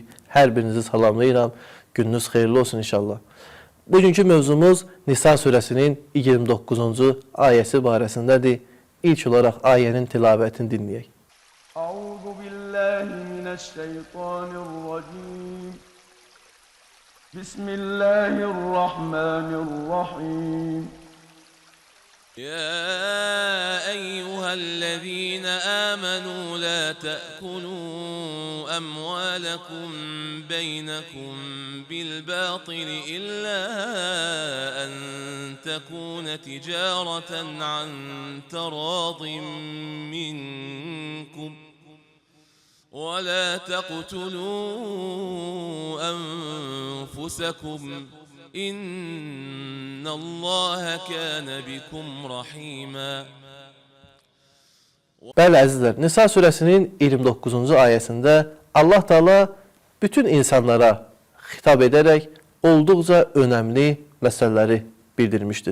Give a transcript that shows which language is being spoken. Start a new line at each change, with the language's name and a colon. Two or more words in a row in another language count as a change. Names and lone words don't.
Azerbaijani: Hər birinizi salamlayıram. Gününüz xeyirli olsun inşallah. Bugünkü mövzumuz Nisa surəsinin 29-cu ayəsi barəsindədir. İlk olaraq ayənin tilavətini dinləyək.
Arabic: أعوذ بالله من الشيطان الرجيم. بسم الله الرحمن الرحيم. يا أيها الذين آمنوا لا تأكلوا أموالكم بينكم بالباطل إلا أن تكون تجارة عن تراض منكم ولا تقتلوا أنفسكم إن الله كان بكم رحيما.
Azerbaijani: Bəli əzizlər, Nisa surəsinin 29-cu ayəsində Allah Teala bütün insanlara xitab edərək olduqca önəmli məsələləri bildirmişdir.